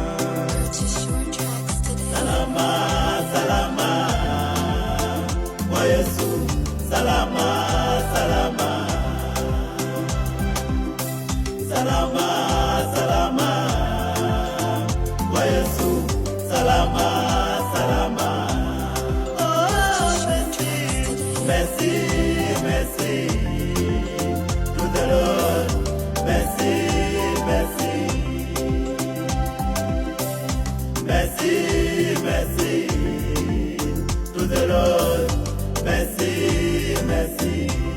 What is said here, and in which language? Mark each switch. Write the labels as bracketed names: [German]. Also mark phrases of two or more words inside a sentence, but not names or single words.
[Swahili] Salama, salama kwa Yesu, salama, salama, salama, salama kwa Yesu, salama, salama. [English] Oh, [French] merci, merci [English] to the Lord, [French] merci, merci, merci, merci [English] to the Lord, [French] merci, merci.